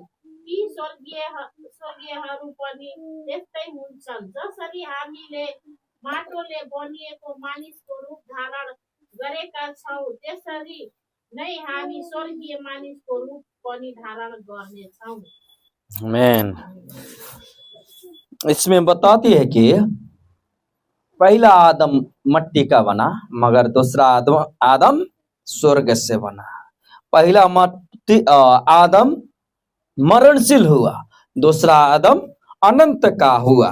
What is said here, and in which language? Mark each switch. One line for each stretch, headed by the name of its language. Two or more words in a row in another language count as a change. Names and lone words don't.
Nepali: यी स्वर्गीयहरू पनि त्यस्तै हुन्छन्। जसरी हामीले माटोले बनिएको मानिसको रूप धारण गरेका छौँ, त्यसरी नै हामी स्वर्गीय मानिसको रूप पनि धारण गर्नेछौँ। आमीन।
Hindi: इसमें बताती है कि पहला आदम मट्टी का बना, मगर दूसरा आदम स्वर्ग से बना। पहला आदम मरणशील हुआ, दूसरा आदम अनंत का हुआ।